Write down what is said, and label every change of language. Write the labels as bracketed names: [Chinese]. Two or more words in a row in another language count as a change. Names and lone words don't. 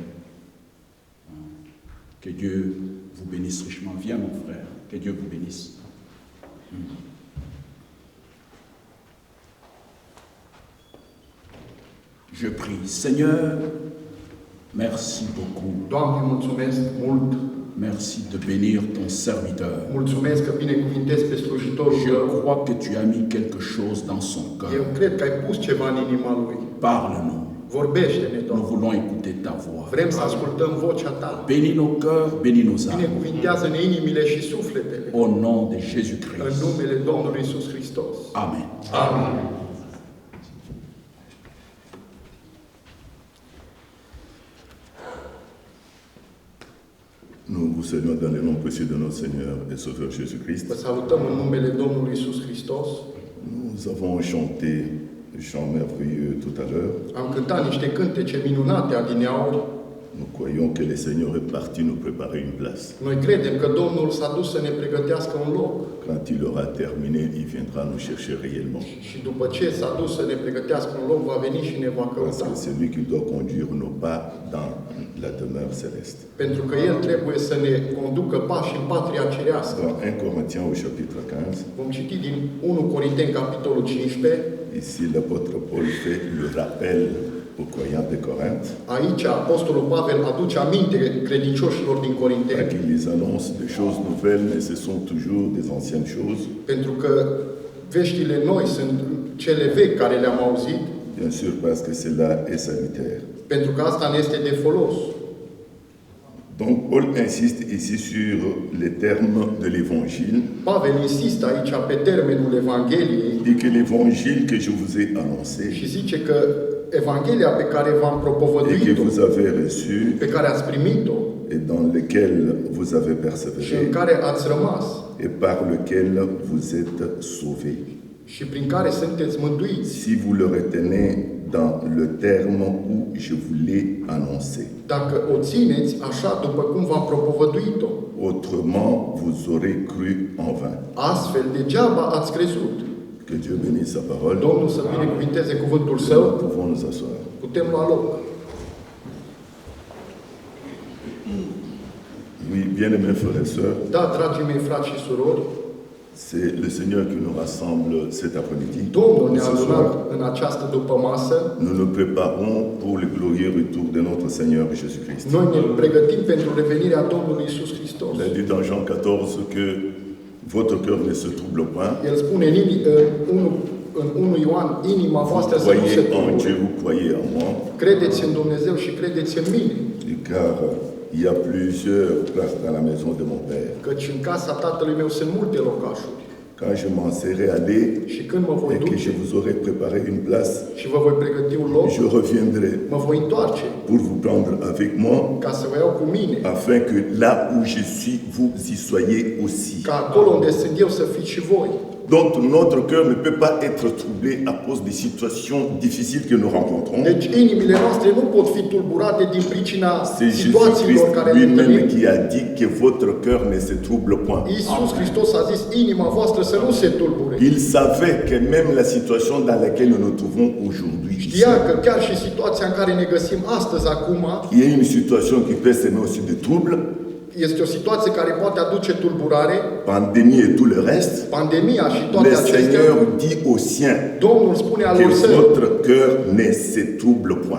[French] Hein. Que Dieu vous bénisse richement. Viens mon frère, que Dieu vous bénisse. Je prie, Seigneur, merci beaucoup. [Romanian] Doamne, mulțumesc mult. [French] Merci de bénir ton serviteur. [Romanian] Mulțumesc că binecuvintezi pe slujitorul [French] Je [Romanian] tău. [French] crois que tu as mis quelque chose dans son [Romanian] Eu [French] cœur. [Romanian] cred că ai pus ceva în inima lui. [French] Parle-nous. [Romanian] Vorbește-ne, [French] Nous [Romanian] Doamne. [French] voulons écouter ta voix. [Romanian] Vrem să ascultăm vocea ta. [French] Bénis nos cœurs, bénis nos âmes. [Romanian] Binecuvintează-ne inimile și sufletele. [French] Au nom de [Romanian] În [French] Jésus-Christ. [Romanian] numele Domnului Iisus Hristos. [French] Amen. [Romanian] Amin. [French] Nous vous saluons dans le nom précieux de notre Seigneur et Sauveur Jésus-Christ. [Romanian] Vă salutăm în numele Domnului Iisus Hristos. [French] Nous avons chanté le chant merveilleux tout à l'heure. [Romanian] Am cântat niște cântece minunate adineauri. [French] Nous croyons que le Seigneur est parti nous préparer une place. [Romanian] Noi credem că Domnul s-a dus să ne pregătească un loc. [French] Quand il aura terminé, il viendra nous chercher réellement. [Romanian] Și după ce s-a dus să ne pregătească un loc, va veni și ne va [French] Parce [Romanian] căuta. [French] que c'est lui qui doit conduire nos pas dans la demeure céleste. [Romanian] Pentru că El trebuie să ne conducă pași în patria cerească. [French] Dans 1 Corinthiens au chapitre 15, [Romanian] Vom citi din 1 Corinteni, capitolul 15. [French] ici l'apôtre Paul fait le rappel aux croyants de Corinthe, [Romanian] Aici Apostolul Pavel aduce aminte credincioșilor din [French] à [Romanian] Corinteni, [French] qui ils annoncent des choses nouvelles, mais ce sont toujours des anciennes choses. [Romanian] pentru că veștile noi sunt cele vechi care le-am auzit, [French] Bien sûr, parce que cela est salutaire. [Romanian] pentru că asta ne este de folos. [French] Donc, Paul insiste ici sur les termes de l'évangile. [Romanian] Pavel insistă aici pe termenul Evangheliei [French] Il dit que l'évangile que je vous ai annoncé [Romanian] și zice că Evanghelia pe care v-am [French] et que [Romanian] propovăduit-o, [French] vous avez reçu [Romanian] pe care ați primit-o [French] et dans lequel vous avez [Romanian] și în [French] persévéré [Romanian] care ați rămas [French] et par lequel vous êtes sauvés. [Romanian] și prin care sunteți mântuiți, [French] Si vous le retenez dans le terme où je vous l'ai annoncé. [Romanian] dacă o țineți așa după cum v-am propovăduit-o, [French] Autrement, vous aurez cru en vain. [Romanian] astfel degeaba ați crezut. [French] Que Dieu bénisse sa parole. [Romanian] Domnul să binecuvinteze cuvântul Său. [French] Nous pouvons nous asseoir. [Romanian] Putem lua loc. [French] Oui, bien-aimés frères et sœurs, [Romanian] Da, dragii mei frați și surori, [French] c'est le Seigneur qui nous rassemble cet après-midi. [Romanian] Domnul ne-a [French] Ce [Romanian] adunat [French] soir, [Romanian] în această dupămasă. [French] nous nous préparons pour le glorieux retour de notre Seigneur Jésus-Christ. [Romanian] Noi ne pregătim pentru revenirea Domnului Iisus Hristos. [French] Il a dit dans Jean 14 que votre cœur ne se trouble point. [Romanian] El spune în 1 Ioan, inima voastră să nu se [French] Croyez en Dieu, [Romanian] tulbure. [French] vous croyez en moi, [Romanian] Credeți în Dumnezeu și credeți în mine. [French] car il y a plusieurs places dans la maison de mon Père. [Romanian] Căci în casa tatălui meu sunt multe locașuri. [French] Quand je m'en serai allé [Romanian] Și când mă voi [French] et que je [Romanian] duce [French] vous aurai préparé une place, [Romanian] și vă voi pregăti un loc, [French] je reviendrai [Romanian] mă voi întoarce [French] pour vous prendre avec moi, [Romanian] ca să vă iau cu mine, [French] afin que là où je suis, vous y soyez aussi. [Romanian] ca acolo unde sunt eu să fiți și voi. [French] Donc notre cœur ne peut pas être troublé à cause des situations difficiles que nous rencontrons. [Romanian] Deci inimile noastre nu pot fi tulburate din pricina [French] C'est [Romanian] situațiilor [French] Jésus-Christ [Romanian] care ne [French] lui-même [Romanian] întâlnim. [French] qui a dit que votre cœur ne se trouble point. [Romanian] Iisus Hristos a zis, inima voastră să nu se tulbure. [French] Il savait que même la situation dans laquelle nous nous trouvons aujourd'hui, [Romanian] Știa că chiar și situația în care ne găsim astăzi, acum, [French] il y a une situation qui peut semer aussi de troubles, [Romanian] este o situație care poate aduce tulburare, [French] pandémie et tout le reste, [Romanian] pandemia și toate [French] le [Romanian] acestea. [French] Seigneur dit aux siens [Romanian] Domnul spune [French] que [Romanian] alor săi, [French] votre cœur ne se trouble point.